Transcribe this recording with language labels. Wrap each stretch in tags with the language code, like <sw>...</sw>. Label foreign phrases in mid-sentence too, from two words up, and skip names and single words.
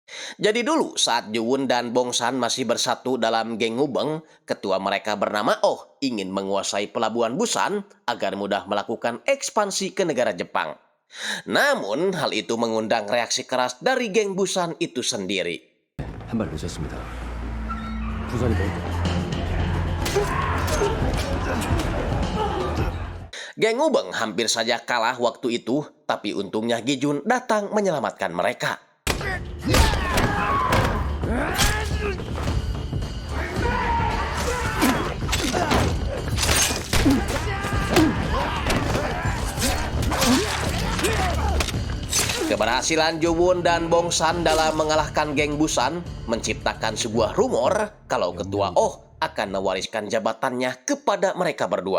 <id>Jadi dulu saat Juwon dan Bongsan masih bersatu dalam geng Ngubeng, ketua mereka bernama Oh ingin menguasai pelabuhan Busan agar mudah melakukan ekspansi ke negara Jepang. Namun hal itu mengundang reaksi keras dari geng Busan itu sendiri.</id> <ko>한 발 늦었습니다. 부산이 뭐?</ko> <id>Geng Ngubeng hampir saja kalah waktu itu, tapi untungnya Gijun datang menyelamatkan mereka. Keberhasilan Juwon dan Bongsan dalam mengalahkan geng Busan menciptakan sebuah rumor kalau ketua Oh akan mewariskan jabatannya kepada mereka berdua.</id>